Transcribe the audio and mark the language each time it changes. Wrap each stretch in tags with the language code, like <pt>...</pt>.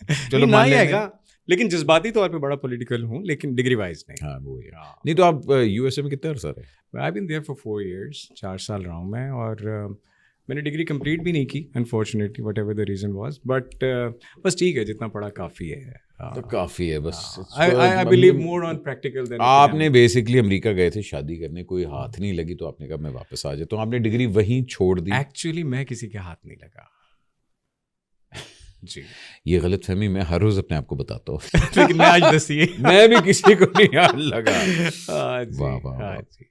<ur>چلو مان لیں گا, لیکن جذباتی طور پہ بڑا پولیٹیکل ہوں, لیکن ڈگری وائز نہیں. ہاں وہ نہیں. تو آپ USA میں کتنے عرصہ رہے؟</ur> <en>I've been there for 4 years,</en> <ur>4 سال رہا ہوں میں, اور میں نے ڈگری کمپلیٹ بھی نہیں کی unfortunately,</ur> <en>Whatever the reason was.</en> <ur>But بس ٹھیک ہے, جتنا پڑھا کافی ہے. تو کافی ہے بس.</ur> <en>I believe more on practical than.</en> <ur>آپ نے بیسکلی امریکہ گئے تھے شادی کرنے, کوئی ہاتھ نہیں لگی, تو آپ نے کہا میں واپس آ جاتا ہوں. آپ نے ڈگری وہیں چھوڑ دی. ایکچولی میں کسی کے ہاتھ نہیں لگا جی. یہ غلط فہمی میں ہر روز اپنے آپ کو بتاتا ہوں, لیکن میں آج دسیے میں بھی کسی کو نہیں ہاتھ لگا. واہ واہ.</ur>